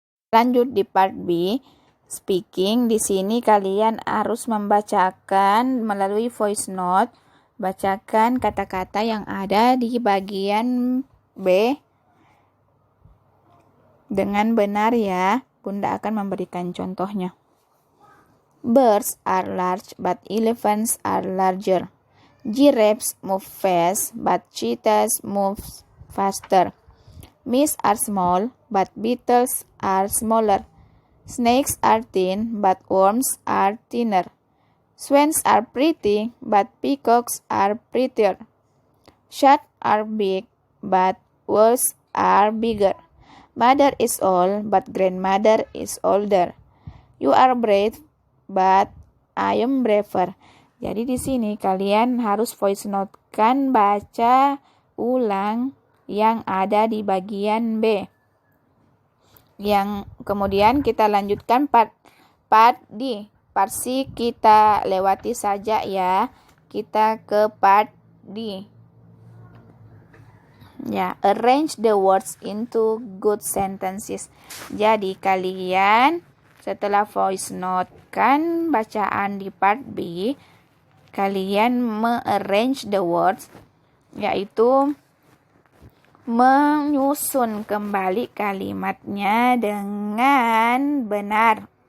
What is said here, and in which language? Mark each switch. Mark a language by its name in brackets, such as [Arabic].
[Indonesian] Lanjut di part B, speaking. Di sini kalian harus membacakan melalui voice note, bacakan kata-kata yang ada di bagian B dengan benar ya. Bunda akan memberikan contohnya. [English] Birds are large but elephants are larger. Giraffes move fast but cheetahs move faster. Mice are small but beetles are smaller. Snakes are thin but worms are thinner. Swans are pretty but peacocks are prettier. Sharks are big but owls are bigger. Mother is old but grandmother is older. You are brave but I am braver. [Indonesian] Jadi di sini kalian harus voice note kan, baca ulang yang ada di bagian B. Yang kemudian kita lanjutkan part D. Part C kita lewati saja ya. Kita ke part D. [English] Ya, arrange the words into good sentences. [Indonesian] Jadi kalian setelah voice note kan bacaan di part B, kalian [English] me-arrange the words, [Indonesian] yaitu menyusun kembali kalimatnya dengan benar.